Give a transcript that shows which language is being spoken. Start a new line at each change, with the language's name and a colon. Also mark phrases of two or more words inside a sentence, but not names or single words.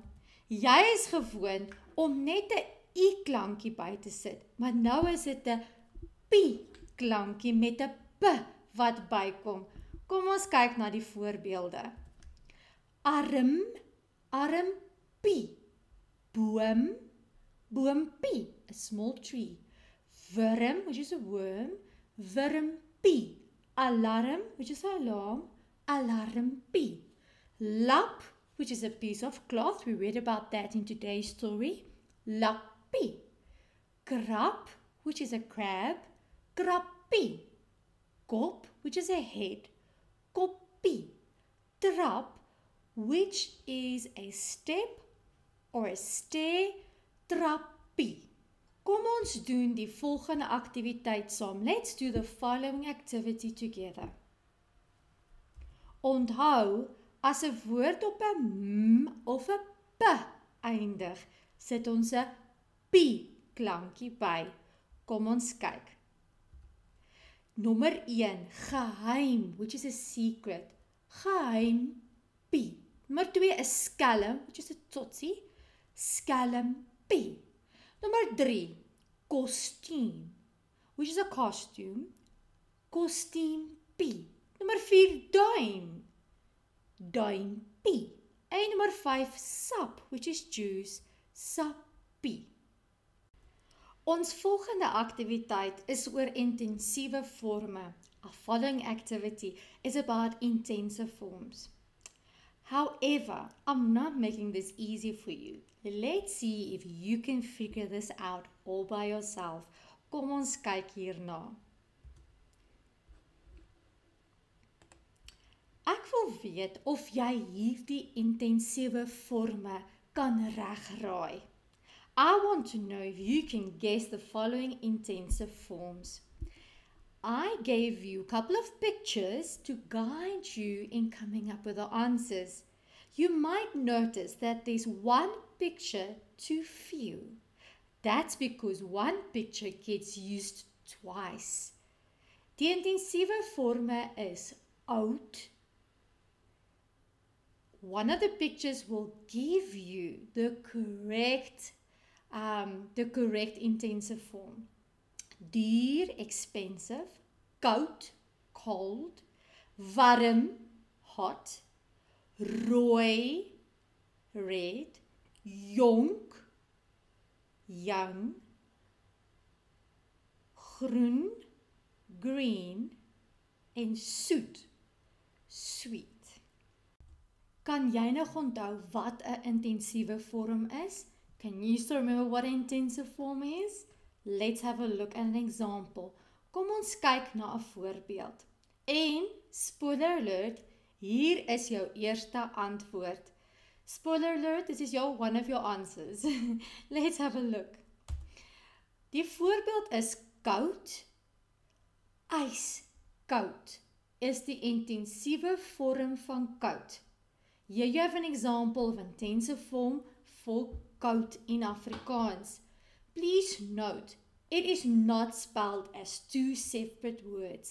Afrikaans: Jy is gewoond om net 'n i klankie by te sit, maar nou is dit 'n p klankie met 'n p wat bykom. Kom ons kyk na die voorbeelde. Arm, armpie. Boom, boompie,
English: a small tree. Worm, which is a worm, wormpie. Alarm, which is an alarm, alarmpie. Lap, which is a piece of cloth, we read about that in today's story, lappie. Krab, which is a crab, krappie. Kop, which is a head, koppie. Trap, which is a step or a stair,
Afrikaans: trappie. Kom ons doen die volgende aktiwiteit saam.
English: Let's do the following activity together.
Afrikaans: Onthou, as 'n woord op 'n m of 'n p eindig, sit ons 'n p klankie by. Kom ons kyk. Nommer 1, geheim,
English: which is a secret.
Afrikaans: Geheim, p. Nommer 2 is skelm,
English: which is a totsie.
Afrikaans: Skelm, p. Nommer 3, kostuum,
English: which is a costume.
Afrikaans: Kostuum, p. Nommer 4, duim. Duim, p. En nommer 5, sap,
English: which is juice.
Afrikaans: Sappie. Ons volgende aktiwiteit is oor intensiewe vorme.
English: Our following activity is about intensive forms. However, I'm not making this easy for you. Let's see if you can figure this out all by yourself.
Afrikaans: Kom ons kyk hierna. Ek wil weet of jy hierdie intensiewe vorme kan regraai.
English: I want to know if you can guess the following intensive forms. I gave you a couple of pictures to guide you in coming up with the answers. You might notice that there's one picture too few. That's because one picture gets used twice.
Afrikaans: Die intensiewe vorme is oud.
English: One of the pictures will give you the correct intensive form.
Afrikaans: Duur, expensive. Koud, cold. Warm, hot. Rooi, red. Jonk, young. Groen, green. En soet, sweet. Kan jy nog onthou wat 'n intensiewe vorm is?
English: Can you still remember what an intensive form is? Let's have a look at an example.
Afrikaans: Kom ons kyk na 'n voorbeeld. En,
English: spoiler alert,
Afrikaans: hier is jou eerste antwoord.
English: Spoiler alert, this is one of your answers. Let's have a look.
Afrikaans: Die voorbeeld is koud. Ijskoud is die intensiewe vorm van koud.
English: Here you have an example of intensive form for koud in Afrikaans. Please note, it is not spelled as two separate words.